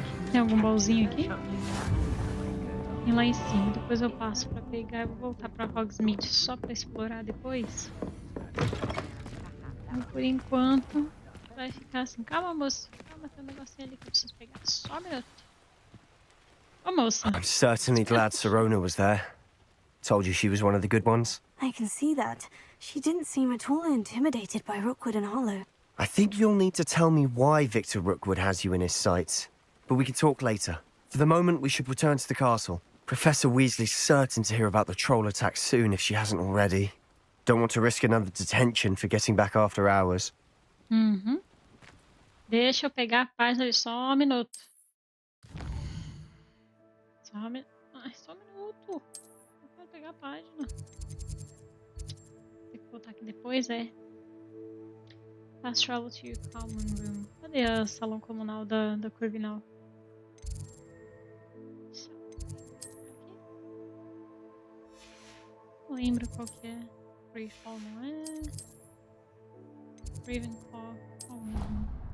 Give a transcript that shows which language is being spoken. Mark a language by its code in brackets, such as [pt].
[pt] Tem algum baúzinho aqui? E lá em cima. Depois eu passo pra pegar e vou voltar pra Hogsmeade só pra explorar depois. Então, por enquanto, vai ficar assim. Calma, moço. Calma, tem um negocinho ali que eu preciso pegar. Só um minuto. Ô, moça. [en] I'm certainly glad Sirona was there. Told you she was one of the good ones. I can see that. She didn't seem at all intimidated by Rookwood and Harlow. I think you'll need to tell me why Victor Rookwood has you in his sights. But we can talk later. For the moment, we should return to the castle. Professor Weasley's certain to hear about the troll attack soon if she hasn't already. Don't want to risk another detention for getting back after hours. [pt] Deixa eu pegar a página ali, só um minuto. Só um minuto. Ai, só um minuto. Eu quero pegar a página. Tem que voltar aqui depois, é. [en] Fast travel to your common room. [pt] Cadê o salão comunal da Corvinal? Não lembro qual que é. Freefall não é. Ravenclaw, qual mesmo?